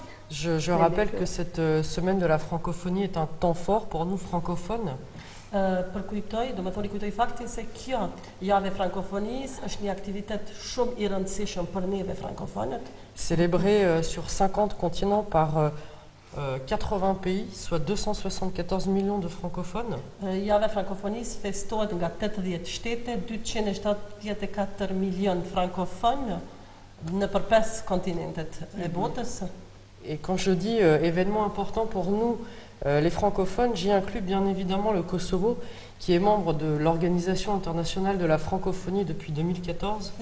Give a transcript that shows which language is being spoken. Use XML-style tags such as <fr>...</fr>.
<fr>Je rappelle que cette semaine de la francophonie est un temps fort pour nous francophones.</fr> <sq>Përkujtoj, do më thoni kujtoj faktin se kjo javë e frankofonisë është një aktivitet shumë i rëndësishëm për neve frankofonët.</sq> <fr>Célébré sur 50 continents par 80 pays, soit 274 millions de francophones.</fr> <sq>Java e frankofonisë festohet nga 80 shtete, 274 milion frankofonë në për 5 kontinentet e botës.</sq> <fr>Et quand je dis événement important pour nous, les francophones, j'y inclus bien évidemment le Kosovo, qui est membre de l'Organisation internationale de la francophonie depuis 2014.</fr>